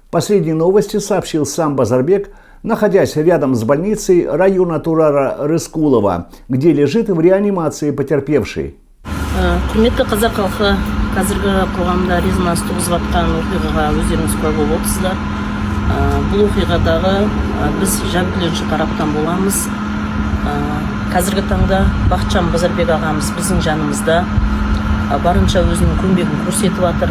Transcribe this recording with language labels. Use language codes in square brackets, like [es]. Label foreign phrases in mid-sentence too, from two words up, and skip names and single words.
[ru] Последние новости сообщил сам Базарбек, находясь рядом с больницей района Турара Рыскулова, где лежит в реанимации потерпевший. [kk] Құрметті қазақ халқы, қазіргі қоғамда резонанс туғызып жатқан оқиғаға өздеріңіз куә болып отырсыздар. Бұл оқиғадағы біз жәбірленуші тараптан боламыз. Қазіргі таңда Бақытжан Базарбек ағамыз біздің жанымызда барынша өзінің көмегін көрсетіп жатыр.